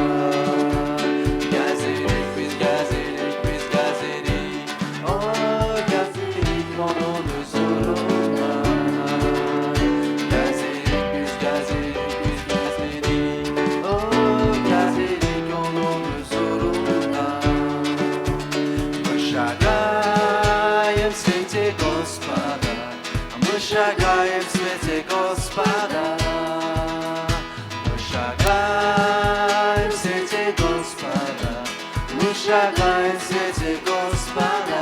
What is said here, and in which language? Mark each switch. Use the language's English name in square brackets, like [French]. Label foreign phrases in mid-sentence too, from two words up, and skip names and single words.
[Turkish] Gezerik biz gezerik biz gezerik, oh gezerik onun huzurunda. Gezerik biz gezerik biz gezerik, oh gezerik onun huzurunda. [Russian] Мы шагаем в свете Господа, мы шагаем в свете Господа. Мы шагаем в свете Господа, мы шагаем в свете Господа.